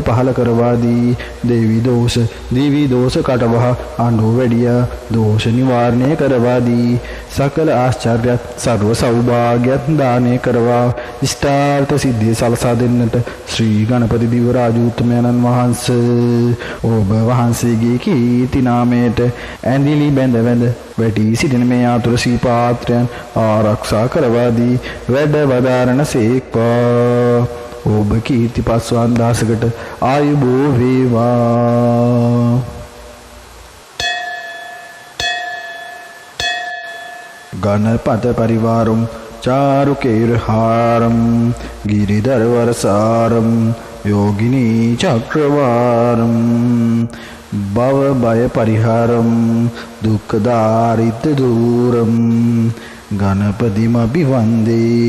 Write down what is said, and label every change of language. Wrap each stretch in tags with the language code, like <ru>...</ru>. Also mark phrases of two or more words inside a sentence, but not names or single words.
<si>පහල කරවා දී දේවි දෝෂ දිවි දෝෂ කටවහ අඬු වැඩිය දෝෂ නිවාරණය කරවා දී සකල ආශ්චර්යත් සර්ව සෞභාග්‍යත් දානය කරවා ඉෂ්ටාර්ථ සිද්ධිය සලසා දෙන්නට ශ්‍රී ගණපති දිව රාජෝත්තමයන්න් වහන්සේ ඔබ වහන්සේගේ කීර්ති නාමයට ඇඳිලි බැඳ වැඳ වැටි සිටින මේ ආතුර ශ්‍රී පාත්‍රයන් ආරක්ෂා කරවා දී වැඩ වදාරණ සේක්වා. ඔබ කීර්ති පස්වන් දහසකට ආයුබෝ වේවා.</si> <sa>गणपत परिवारं चारुकेरहारं गिरिधरवरसारं योगिनी चक्रवारं भवभयपरिहारं दुःखदारिद्र्यदूरं गणपतिमभिवन्दे</sa>